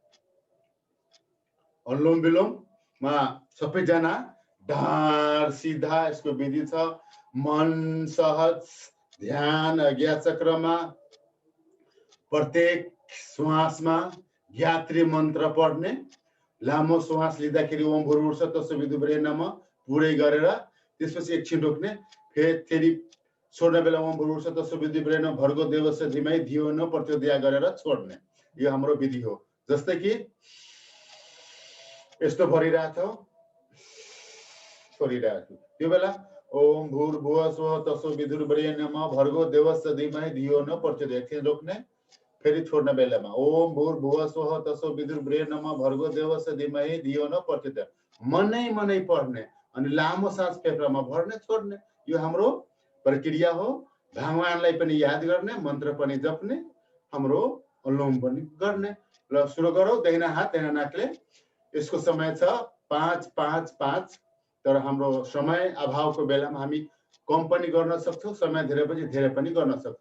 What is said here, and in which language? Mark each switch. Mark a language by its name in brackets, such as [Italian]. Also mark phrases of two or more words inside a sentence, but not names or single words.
[Nepali] अनुलोम विलोममा सबैजना ढाड सीधा, यसको विधि छ। मन सहज ध्यान अज्ञा चक्रमा प्रत्येक श्वासमा गायत्री मन्त्र पढ्ने। लामो श्वास लिँदाखेरि [Sanskrit] ओम भुर्भुवः तत्सवितुर्वरेण्यं नमः [Nepali] पुरै गरेर त्यसपछि एकछिन रोक्ने, फेरि छोड्ने बेला [Sanskrit] ओम भुर्भुवः तत्सवितुर्वरेण्यं नमः भर्गो देवस्य धीमहि धियो न प्रचोदयात् [Nepali] गरेर छोड्ने। यो हाम्रो विधि हो। जस्तै कि यस्तो भरिरहेको छ, छोडिरहेको छु, त्यो बेला [Sanskrit] ओम भूर्भुवः स्वः तत्सवितुर्वरेण्यं भर्गो देवस्य धीमहि धियो न प्रचोदयात्। [Nepali] एकछिन रोक्ने, फेरि छोड्ने बेलामा [Sanskrit] ओम भूर्भुवः स्वः तत्सवितुर्वरेण्यं भर्गो देवस्य धीमहि धियो न प्रचोदयात्। [Nepali] मनै मनै पढ्ने अनि लामो सास फेफडामा भर्ने छोड्ने, यो हाम्रो प्रक्रिया हो। भगवानलाई पनि याद गर्ने, मन्त्र पनि जप्ने, हाम्रो अनुलोम पनि गर्ने। ल सुरु गरौँ। दाहिना हात दाहिना नाकले। यसको समय छ 5-5-5, तर हाम्रो समय अभावको बेलामा हामी कम पनि गर्न सक्छौँ, समय धेरैपछि धेरै पनि गर्न सक्छौँ।